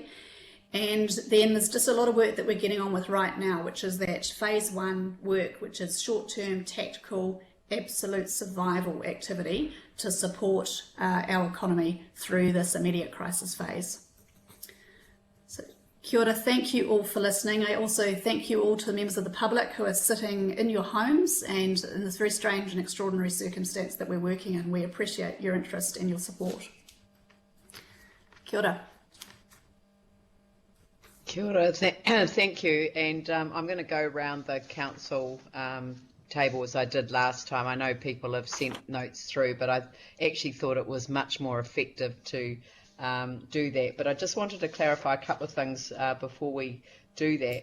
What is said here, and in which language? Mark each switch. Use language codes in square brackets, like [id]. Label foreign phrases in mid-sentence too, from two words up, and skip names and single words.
[en] And then there's just a lot of work that we're getting on with right now, which is that phase 1 work, which is short-term, tactical, absolute survival activity to support our economy through this immediate crisis phase. So, [mi] kia ora, [en] thank you all for listening. I also thank you all to the members of the public who are sitting in your homes and in this very strange and extraordinary circumstance that we're working in. We appreciate your interest and your support. [mi] Kia ora. Kia ora, [en] thank you. And I'm going to go around the council table as I did last time. I know people have sent notes through, but I actually thought it was much more effective to do that. But I just wanted to clarify a couple of things before we do that.